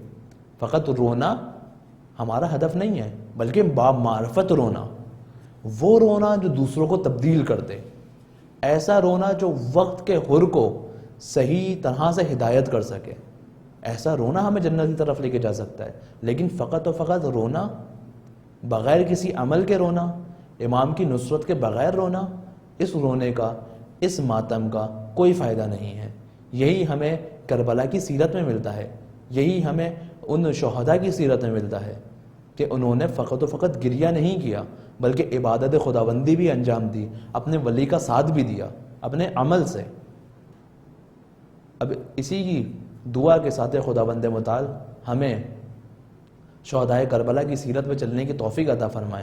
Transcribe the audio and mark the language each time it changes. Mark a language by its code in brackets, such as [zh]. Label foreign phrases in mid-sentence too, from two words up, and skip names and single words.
[ur] فقط رونا ہمارا ہدف نہیں ہے بلکہ بامعرفت رونا، وہ رونا جو دوسروں کو تبدیل کر دے، ایسا رونا جو وقت کے حر کو صحیح طرح سے ہدایت کر سکے، ایسا رونا ہمیں جنت کی طرف لے کے جا سکتا ہے۔ لیکن فقط و فقط رونا، بغیر کسی عمل کے رونا، امام کی نصرت کے بغیر رونا، اس رونے کا، اس ماتم کا کوئی فائدہ نہیں ہے۔ یہی ہمیں کربلا کی سیرت میں ملتا ہے، یہی ہمیں ان شہداء کی سیرت میں ملتا ہے کہ انہوں نے فقط و فقط گریہ نہیں کیا بلکہ عبادت خداوندی بھی انجام دی، اپنے ولی کا ساتھ بھی دیا اپنے عمل سے۔ اب اسی کی دعا کے ساتھ خداوند متعال ہمیں شہدائے کربلا کی سیرت میں چلنے کی توفیق عطا فرمائے۔